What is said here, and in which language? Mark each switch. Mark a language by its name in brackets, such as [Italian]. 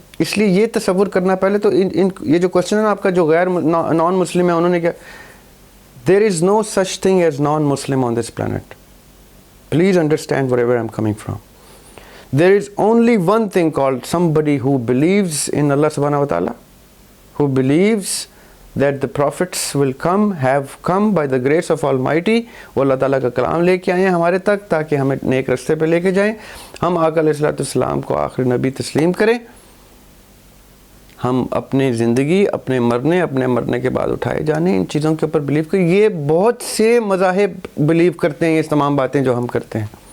[Urdu] اس لیے یہ تصور کرنا پہلے تو یہ جو کوشچن ہے نا آپ کا، جو غیر نان مسلم ہے، انہوں نے کیا، [English] There is no such thing as non Muslim on this planet. Please understand wherever I am coming from. There is only one thing called somebody who believes in Allah subhanahu wa ta'ala, who believes that the prophets will have come by the grace of Almighty. [Urdu] وہ اللہ تعالیٰ کا کلام لے کے آئے ہیں ہمارے تک تاکہ ہمیں نیک رستے پہ لے کے جائیں. ہم آقا علیہ السلام کو آخری نبی تسلیم کریں. ہم اپنی زندگی، اپنے مرنے کے بعد اٹھائے جانے، ان چیزوں کے اوپر بلیو کریں. یہ بہت سے مذاہب بلیو کرتے ہیں یہ تمام باتیں جو ہم کرتے ہیں.